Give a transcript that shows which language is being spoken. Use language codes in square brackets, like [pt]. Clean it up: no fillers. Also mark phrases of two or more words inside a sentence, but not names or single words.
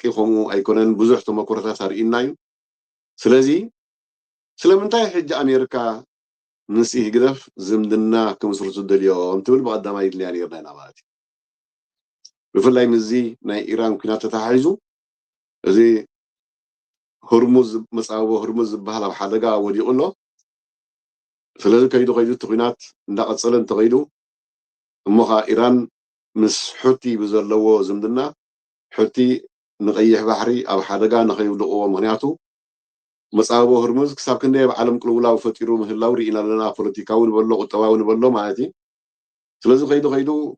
[ti] ከምኡ ኣይኮነን ብዙሕ ተመክሮታት ኣርኢና እዩ ስለዚ ስለምንታይ ሕጂ ኣሜሪካ ምስ ይግደፍ ዝምድና ክምስርቱ ደልዮም ትብል ብቐዳማይ ኢድልያ ነርና ኢና ማለት እዩ ብፍላይ ምዚ ናይ ኢራን ኩናት ተተሓሒዙ እዚ هرمز مصاوبه هرمز ዝበሃል ኣብ ሓደጋ ወዲቑ ኣሎ ስለዚ ከይዱ እቲ ኩናት እንዳቐፀለ እንተኸይዱ እሞኻ ኢራን ምስ ሕቲ ብዘለዎ ዝምድና ሕቲ ንቀይሕ ባሕሪ ኣብ ሓደጋ ንኸይውድቕዎ ምክንያቱ መፃወቦ هرمز ክሳብ ክንደይ ኣብ ዓለም ቅልውላው ፈጢሩ ምህላው ርኢና ኣለና ፖለቲካዊ ንበሎ ቁጠባዊ ንበሎ ማለት እዩ ስለዚ ከይዱ